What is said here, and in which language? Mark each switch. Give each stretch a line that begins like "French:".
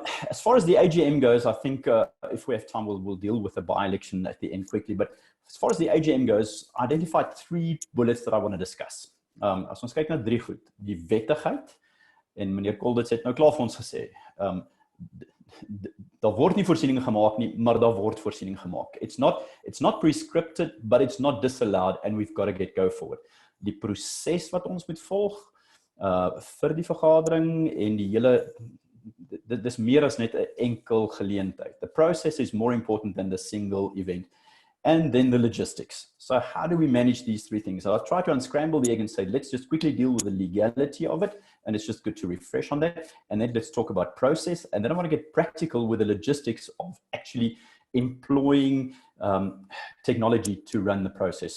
English: As far as the AGM goes, I think if we have time, we'll deal with the by-election at the end quickly, but as far as the AGM goes, I identified 3 bullets that I want to discuss.
Afrikaans: As ons kyk na 3 goed, die wettigheid, en meneer Colditz het nou klaar vir ons gesê, daar word nie voorsiening gemaak nie, maar daar word voorsiening gemaak.
English: It's not prescripted, but it's not disallowed, and we've got to go forward.
Afrikaans: Die proses wat ons moet volg, vir die vergadering en die hele, dit is meer as net 'n enkel geleentheid.
English: The process is more important than the single event. And then the logistics. So how do we manage these 3 things? So I'll try to unscramble the egg and say, let's just quickly deal with the legality of it. And it's just good to refresh on that. And then let's talk about process. And then I want to get practical with the logistics of actually employing technology to run the process.